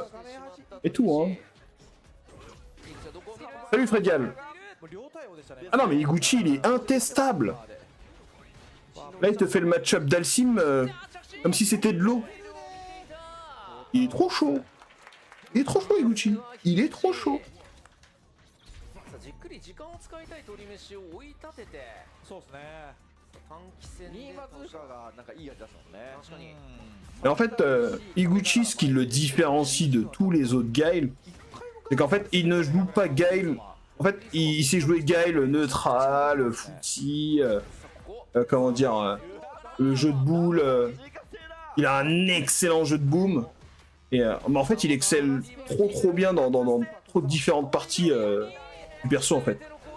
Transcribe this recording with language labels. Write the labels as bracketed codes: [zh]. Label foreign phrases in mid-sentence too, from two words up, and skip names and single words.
[fr] Et tout, hein. Salut Fredial. Ah non, mais Iguchi, il est intestable. Là, il te fait le match-up d'Alcim comme si c'était de l'eau. Il est trop chaud. Il est trop chaud, Iguchi. Il est trop chaud. [ja] じっくり時間を使いたい鳥飯を追い立ててそうですね短期戦で 2バズーカがなんかいい味出すもんね確かに [fr] Et en fait, Iguchi, ce qui le différencie de tous les autres Gale, c'est qu'en fait, il ne joue pas Gale. En fait, il sait jouer Gale neutral, footy, comment dire, le jeu de boule. Il a un excellent jeu de boom. Et mais en fait, il excelle trop bien dans trop de différentes parties du perso, en fait.